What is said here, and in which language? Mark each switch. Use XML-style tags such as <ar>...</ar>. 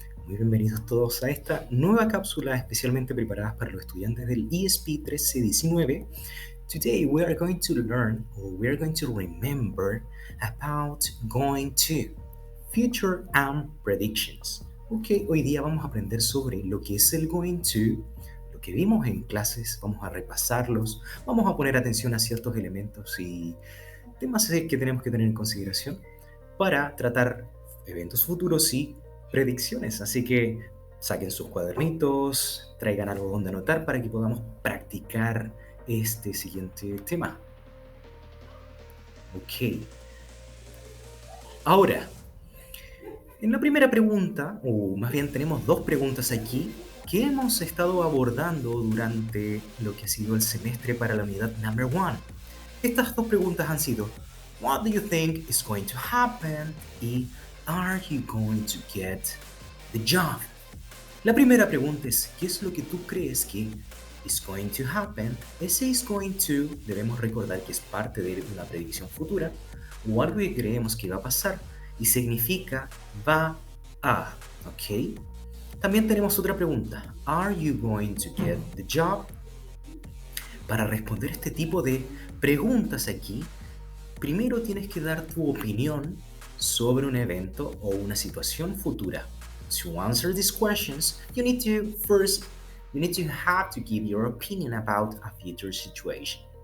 <es>Muy bienvenidos todos a esta nueva cápsula especialmente preparada para los estudiantes del ESP 1319.</es> <en>Today we are going to learn, or we are going to remember about going to future and predictions.</en> <es>Ok, hoy día vamos a aprender sobre lo que es el going to, lo que vimos en clases, vamos a repasarlos, vamos a poner atención a ciertos elementos y temas que tenemos que tener en consideración para tratar eventos futuros y predicciones. Así que saquen sus cuadernitos, traigan algo donde anotar para que podamos practicar este siguiente tema. Ok. Ahora, en la primera pregunta, o más bien tenemos dos preguntas aquí, que hemos estado abordando durante lo que ha sido el semestre para la unidad number 1. Estas dos preguntas han sido,</es> <en>what do you think is going to happen? Y are you going to get the job?</en> <es>La primera pregunta es, ¿qué es lo que tú crees que</es> <en>is going to happen?</en> <es>Ese is going to, debemos recordar que es parte de una predicción futura, o algo que creemos que va a pasar, y significa va a, ¿ok? También tenemos otra pregunta,</es> <en>are you going to get the job?</en> <es>Para responder este tipo de preguntas aquí, primero tienes que dar tu opinión sobre un evento o una situación futura.</es> <en>To answer these questions, you need to have to give your opinion about a future situation.</en>